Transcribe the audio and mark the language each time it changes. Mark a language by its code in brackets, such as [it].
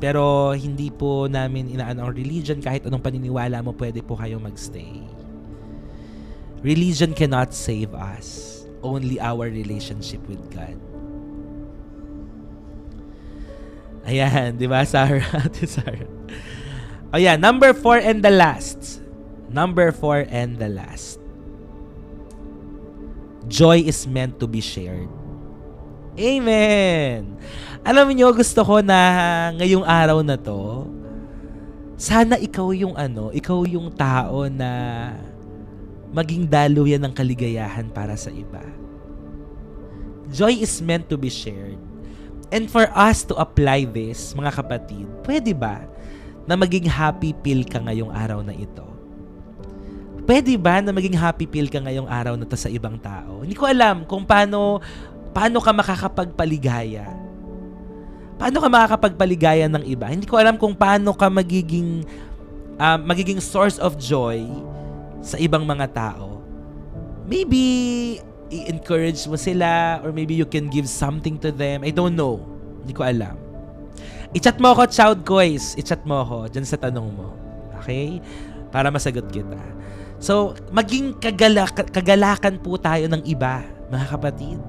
[tl] Pero hindi po namin inaano ang religion. Kahit anong paniniwala mo, pwede po kayo magstay. [en] Religion cannot save us. Only our relationship with God. [tl] Ayan, di ba, [en] Sarah? Sarah. Ayan, number 4 and the last. Number 4 and the last. Joy is meant to be shared. Amen! [tl] Alam niyo, gusto ko na ngayong araw na to, sana ikaw yung ikaw yung tao na maging daluyan ng kaligayahan para sa iba. [en] Joy is meant to be shared. And for us to apply this, [tl] mga kapatid, pwede ba na maging happy pill ka ngayong araw na ito? Pwede ba na maging happy pill ka ngayong araw na to sa ibang tao? Hindi ko alam kung paano ka makakapagpaligaya. Paano ka makakapagpaligaya ng iba? Hindi ko alam kung paano ka magiging magiging [en] source of joy [tl] sa ibang mga tao. [en] Maybe [tl] i-encourage mo sila [en] or maybe you can give something to them. I don't know. [tl] Hindi ko alam. I-chat mo ako, Child Kois. I-chat mo ako dyan sa tanong mo. Okay? Para masagot kita. So, maging kagalakan po tayo ng iba, mga kapatid.